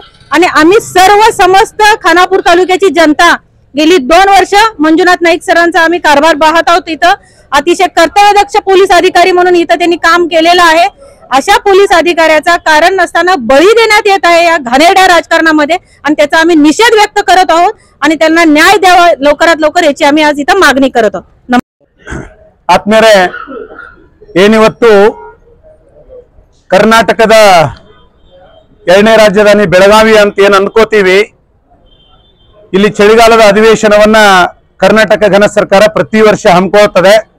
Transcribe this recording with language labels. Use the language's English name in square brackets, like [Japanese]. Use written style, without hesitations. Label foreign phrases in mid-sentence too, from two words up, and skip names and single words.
[Marathi] आणि आम्ही सर्व समस्त खानापूर तालुक्याची जनता गेली 2 वर्ष मंजुनाथ नाईक सरांचा आम्ही कारभार पाहत आहोत। इथं अतिशय कर्तव्यदक्ष पोलीस अधिकारी म्हणून इथं त्यांनी काम केलेलं आहे अशा पोलीस अधिकाऱ्याचा कारण नसताना बळी देण्यात येत आहे या घाणेरड्या राजकारणामध्ये, आणि त्याचा आम्ही निषेध व्यक्त करत आहोत आणि त्यांना न्याय द्यावा लवकरात लवकर याची आम्ही आज इथं मागणी करत आहोत. [Kannada] ಆತ್ಮೀಯರೇ, ಏನಿವತ್ತು ಕರ್ನಾಟಕದ 2ನೇ ರಾಜಧಾನಿ ಬೆಳಗಾವಿ ಅಂತ ಏನು ಅನ್ಕೋತೀವಿ, ಇಲ್ಲಿ ಚಳಿಗಾಲದ ಅಧಿವೇಶನವನ್ನ ಕರ್ನಾಟಕ ಘನ ಸರ್ಕಾರ ಪ್ರತಿ ವರ್ಷ ಹಮ್ಮಿಕೊಳ್ಳುತ್ತದೆ.